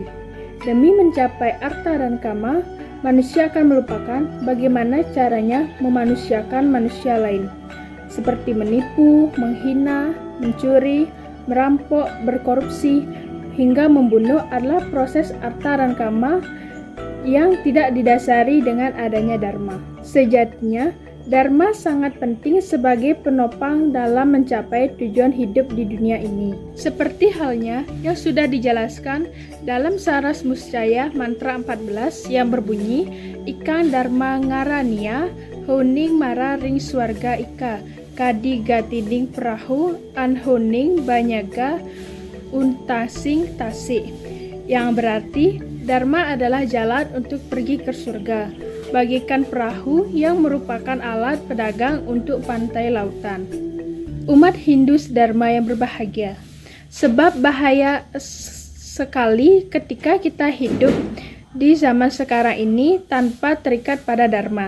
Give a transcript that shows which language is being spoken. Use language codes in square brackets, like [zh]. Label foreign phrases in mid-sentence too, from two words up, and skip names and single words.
[id] Demi mencapai Artha dan Kama, manusia akan melupakan bagaimana caranya memanusiakan manusia lain, seperti menipu, menghina, mencuri, merampok, berkorupsi, hingga membunuh adalah proses Artha dan Kama yang tidak didasari dengan adanya Dharma. Sejatinya, Dharma sangat penting sebagai penopang dalam mencapai tujuan hidup di dunia ini. Seperti halnya yang sudah dijelaskan dalam Saras Muscaya mantra 14 yang berbunyi [kaw] Ikan Dharma Ngarania Huning Mara Ring Swarga Ika Kadi Gatiding Perahu Anhuning Banyaga Untasing Tasik, [id] yang berarti Dharma adalah jalan untuk pergi ke surga, bagaikan perahu yang merupakan alat pedagang untuk pantai lautan. Umat Hindu Dharma yang berbahagia, sebab bahaya sekali ketika kita hidup di zaman sekarang ini tanpa terikat pada Dharma.